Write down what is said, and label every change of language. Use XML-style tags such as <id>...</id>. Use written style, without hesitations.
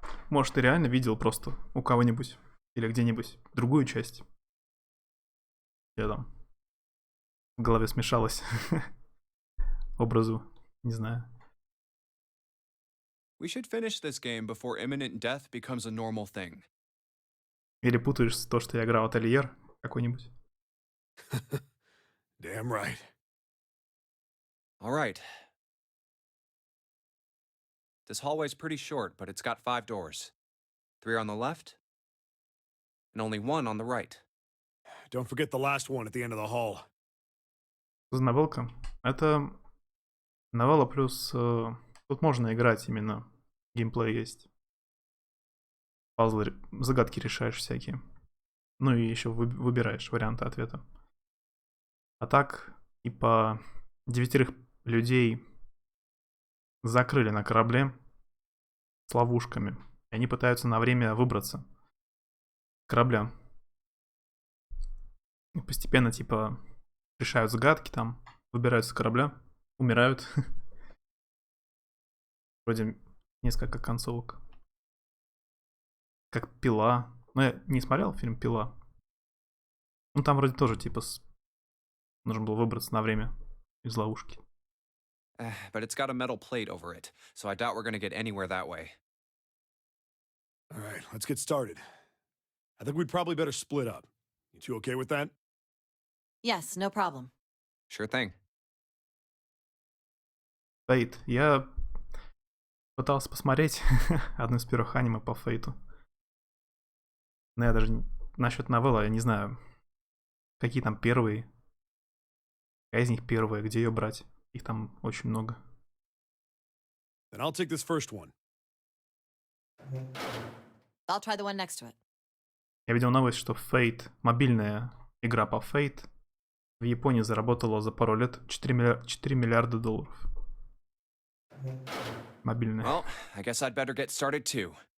<ru>Может, ты реально видел просто у кого-нибудь или где-нибудь другую часть? Я там в голове смешалось образу, не знаю.</ru> <en>We should finish this game before imminent death becomes a normal thing.</en> <ru>Или путаешь то, что я играл Ательер какой-нибудь.</ru> <en>Damn right. All right. This hallway's pretty short, but it's got 5 doors. 3 on the left, and only 1 on the right. Don't forget the last one at the end of the hall.</en> <ru>Новелка. Это новелла плюс... тут можно играть именно. Геймплей есть. Пазлы, загадки решаешь всякие. Ну и еще выбираешь варианты ответа. А так, типа, 9 людей закрыли на корабле с ловушками. И они пытаются на время выбраться с корабля. И постепенно, типа, решают загадки там, выбираются с корабля, умирают. Вроде несколько концовок. Как Пила. Ну, я не смотрел фильм Пила. Ну, там вроде тоже, типа, нужно было выбраться на время из ловушки.</ru> <en>But it's got a metal plate over it, so I doubt we're gonna get anywhere that way. All right, let's get started. I think we'd probably better split up. You two okay with that? Yes, no problem. Sure thing.</en> <ru>Фейт. Я пытался посмотреть одно из первых аниме по Фейту. Но я даже насчет новеллы, я не знаю, какие там первые. Какая из них первая, где ее брать? Их там очень много.</ru> <en>Then I'll take this first one. I'll try the one next to it.</en> <ru>Я видел новость, что Fate, мобильная игра по Fate, в Японии заработала за пару лет 4 миллиарда долларов. Мобильная.</ru> <en>Well, I guess I'd better get started too.</en>